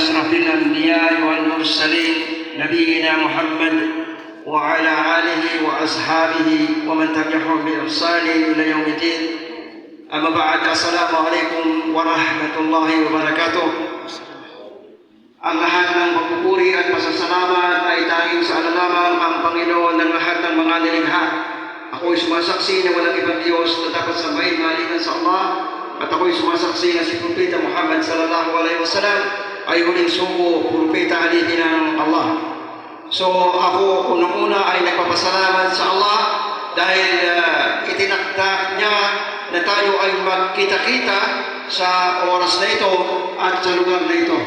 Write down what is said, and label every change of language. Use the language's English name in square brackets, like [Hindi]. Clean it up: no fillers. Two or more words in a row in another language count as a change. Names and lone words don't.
[Arabic] أشرف الأنبياء والمرسلين نبينا محمد وعلى آله وأصحابه ومن تبعهم بإحسان إلى يوم الدين. أما بعد, السلام عليكم ورحمة الله وبركاته. [Filipino] Ang lahat ng pagpupuri at pasasalamat ay tanging sa lamang ang Panginoon ng lahat ng mga nilikha. Ako'y sumasaksi na walang ibang Diyos na dapat sambahin maliban sa Allah, at ako'y sumasaksi na si Propeta Muhammad [Arabic] صلى الله عليه وسلم [Filipino] ay huling sugo, propeta alipin ng Allah. So ako unang-una ay nagpapasalamat sa Allah dahil itinakda niya na tayo ay magkita-kita sa oras na ito at sa lugar na ito.